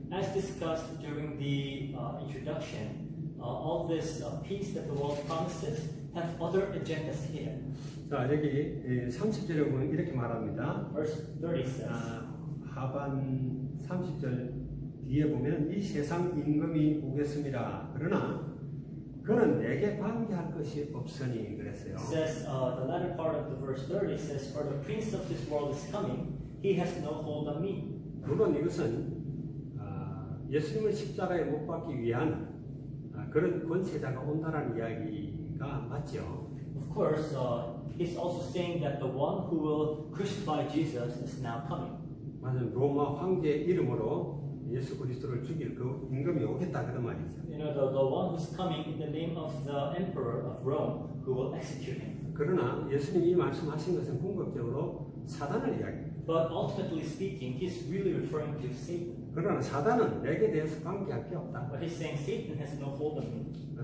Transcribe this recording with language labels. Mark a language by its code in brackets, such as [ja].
[en] As discussed during the introduction, all this peace that the world promises have other agendas hidden. [ko] 자, 여기 30절에 보면 이렇게 말합니다. [en] Verse 30 says, [ko] 하반 30절 뒤에 보면 이 세상 임금이 오겠습니다. 그러나 그는 내게 관계할 것이 없으니 그랬어요. [en] it says the latter part of the verse 30 says, "For the prince of this world is coming; he has no hold on me." [ko] 물론 이것은 예수님을 십자가에 못 박기 위한 그런 권세자가 온다라는 이야기가 맞죠. [en] Of course, he's also saying that the one who will crucify Jesus is now coming. [ko] 맞아요. 로마 황제 이름으로 예수 그리스도를 죽일 그 임금이 오겠다 그런 말이죠. [en] You know, the one who's coming in the name of the emperor of Rome who will execute him. [ko] 그러나 예수님이 말씀하신 것은 궁극적으로 사단을 이야기합니다. [en] But ultimately speaking, he's really referring to Satan. [ko] 그러나 사단은 내게 대해서 관계할 게 없다. [en] But he's saying Satan has no hold on me.